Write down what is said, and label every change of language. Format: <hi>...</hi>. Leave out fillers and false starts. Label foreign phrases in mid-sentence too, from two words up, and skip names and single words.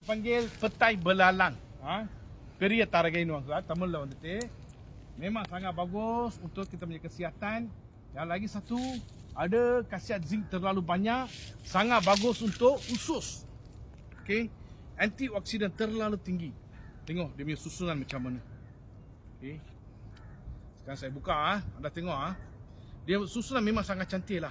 <ms>panggil petai belalang.</ms> <ta>பெரிய தரகைன்னு தமிழ்ல வந்துட்டு</ta> <ms>memang sangat bagus untuk kita punya kesihatan. Yang lagi satu, ada khasiat zinc terlalu banyak, sangat bagus untuk usus. Okey, antioksidan terlalu tinggi. Tengok dia punya susunan macam mana. Okey, sekarang saya buka anda tengok dia susunan memang sangat cantik lah.</ms>